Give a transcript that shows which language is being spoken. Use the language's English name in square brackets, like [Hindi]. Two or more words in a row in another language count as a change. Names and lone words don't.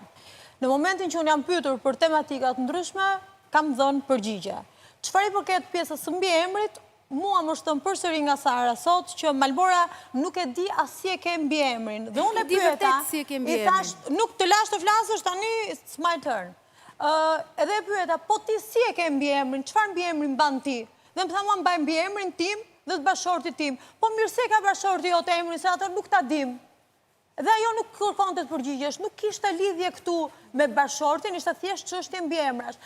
[Albanian] Në momentin që unë jam pyetur për tematikat ndryshme, kam dhënë përgjigje. Çfarë i përket pjesës së mbiemrit, mua më shtën përsëri nga Sara sot që Malbora nuk e di as si e ke mbiemrin. Dhe unë e pyeta, i thash, nuk të lash të flasësh tani, [English] it's my turn. [Albanian] Edhe e pyeta, po ti si e ke mbiemrin, çfarë mbiemrin mban ti? Dhe më tha mua mbaj mbiemrin tim dhe të bashortit tim. Po mirë se ka bashorti jote emrin, se atë nuk ta dim. Dhe ajo nuk kërkonte të përgjigjesh, nuk kishte lidhje këtu me bashortin, ishte thjesht çështje mbiemrash.